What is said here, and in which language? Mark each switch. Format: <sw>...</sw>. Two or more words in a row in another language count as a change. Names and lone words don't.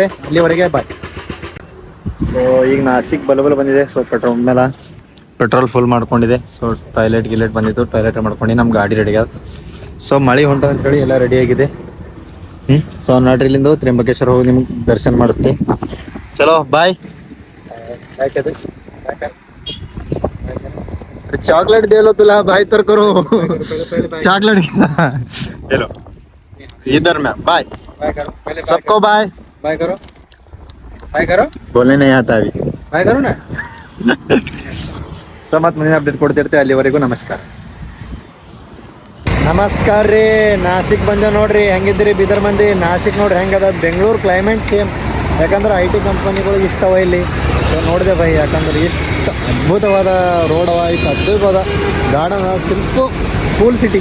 <kn>ಅಲ್ಲಿವರೆಗೆ ಬಾಯ್. ಸೊ ಈಗ ನಾಸಿಕ್ ಬಲಬಲ ಬಂದಿದೆ. ಸೊ ಪೆಟ್ರೋಲ್ ಫುಲ್ ಮಾಡ್ಕೊಂಡಿದೆ. ಸೊ ಟಾಯ್ಲೆಟ್ ಬಂದಿತ್ತು, ಟಾಯ್ಲೆಟ್ ಮಾಡ್ಕೊಂಡು ನಮ್ಮ ಗಾಡಿ ರೆಡಿ ಆದ. ಸೊ ಮಳೆ ಹೊಂಟ ಅಂತೇಳಿ ಎಲ್ಲ ರೆಡಿ ಆಗಿದೆ. ಸೊ ನೋಡ್ರಿ ಇಲ್ಲಿಂದ ತ್ರ್ಯಂಬಕೇಶ್ವರ ಹೋಗಿ ನಿಮ್ಗೆ ದರ್ಶನ ಮಾಡಿಸ್ತೆ.</kn> <hi>चलो बाय. चॉकलेट दे लो तुला भाई तर करो चॉकलेट हेलो इधर में बाय सबको बाय बाय करो बोलने नहीं आता अभी बाय करो ना.</hi> <kn>ಸೊ ಮತ್ತೆ ಮುಂದಿನ ಅಪ್ಡೇಟ್ ಕೊಡ್ತಿರ್ತೆ. ಅಲ್ಲಿವರೆಗೂ ನಮಸ್ಕಾರ. ನಮಸ್ಕಾರ ರೀ. ನಾಸಿಕ್ ಬಂದೆ ನೋಡ್ರಿ. ಹೆಂಗಿದ್ರಿ ಬೀದರ್ ಮಂದಿ? ನಾಸಿಕ್ ನೋಡ್ರಿ ಹೆಂಗದ. ಬೆಂಗಳೂರು</kn> <en>climate same.</en> <kn>ಯಾಕಂದ್ರೆ IT ಕಂಪನಿಗಳು ಇಷ್ಟವ ಇಲ್ಲಿ. ಸೊ ನೋಡಿದೆ ಬೈ, ಯಾಕಂದ್ರೆ ಇಷ್ಟು ಅದ್ಭುತವಾದ ರೋಡ್ ಅವ, ಇಷ್ಟು ಅದ್ಭುತವಾದ ಗಾರ್ಡನ್,</kn> <en>simply cool city.</en>